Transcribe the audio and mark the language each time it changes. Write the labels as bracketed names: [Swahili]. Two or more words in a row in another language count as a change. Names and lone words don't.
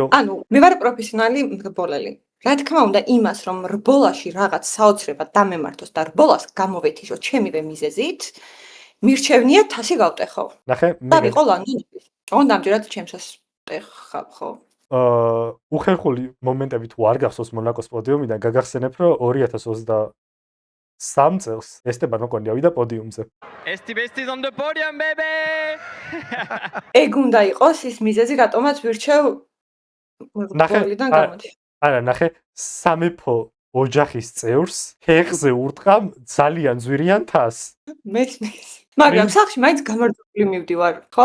[Georgian] ანუ მე ვარ პროფესიონალი რბოლელი. რა თქმა უნდა იმას რომ რბოლაში რაღაც საოცრებად დამემართოს და რბოლას გამოვეთიშო ჩემივე მიზეზით, მირჩევნია თასი გავტეხო. ნახე, მე ვიყო ლონდონში. ოღონდ ამჯერად ჩემსას ტეხავ ხო. უხერხული მომენტები თუ არ გახსოვს მონაკოს პოდიუმიდან, გაგახსენებ რომ 2023 წელს ესტებან ოკონი ავიდა პოდიუმზე. [English] Estis on the podium baby. [Georgian] ეგ უნდა იყოს ის მიზეზი, რატომაც ვირჩევ რბოლიდან გამოდი. არა, ნახე, სამეფო ოჯახის წევრს ფეხზე ურტყამ ძალიან ძვირიან თასს. მეცნეს. მაგრამ სახში მაინც გამარჯვებული მივდივარ, ხო?